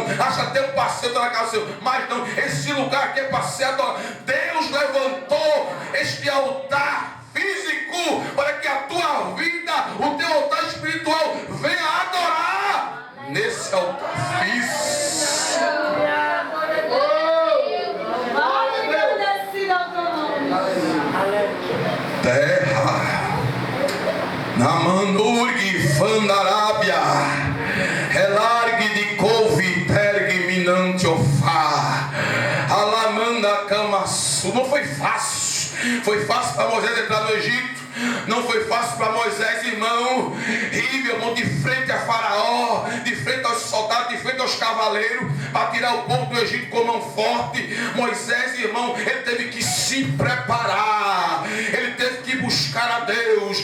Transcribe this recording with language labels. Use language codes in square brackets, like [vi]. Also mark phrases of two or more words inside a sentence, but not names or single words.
[pt] Acha até um passeio na casa do Senhor. Mas não, esse lugar aqui é passeio. Deus levantou este altar físico para que a tua vida, o teu altar espiritual venha adorar nesse altar físico. Terra Namanurgi Fandarábia Relargue de couve tergue minante ofá Alamanda Camassu. Não foi fácil. Foi fácil para Moisés entrar no Egito. Não foi fácil para Moisés, irmão, ir, meu irmão, de frente a Faraó, de frente aos soldados, de frente aos cavaleiros, para tirar o povo do Egito com mão forte. Moisés, irmão, ele teve que se preparar, ele teve que buscar a Deus.